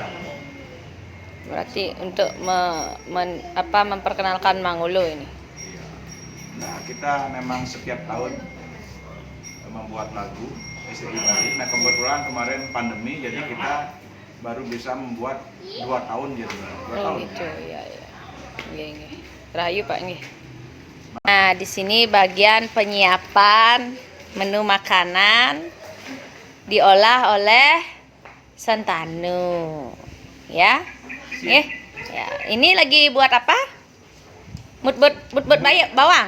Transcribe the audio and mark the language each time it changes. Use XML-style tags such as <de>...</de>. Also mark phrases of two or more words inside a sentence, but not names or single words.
<id>Berarti untuk memperkenalkan Mang Olo ini. Nah, kita memang setiap tahun membuat lagu STI Bali. Nah, kebetulan kemarin pandemi, jadi kita baru bisa membuat 2 tahun gitu. 2 tahun. Gitu ya.</id> <ban>Nggih. Rahayu Pak nggih.</ban> <id>Nah, di sini bagian penyiapan menu makanan diolah oleh Santanu. Ya. Ya, ini lagi buat apa? Mutbut bawang.</id>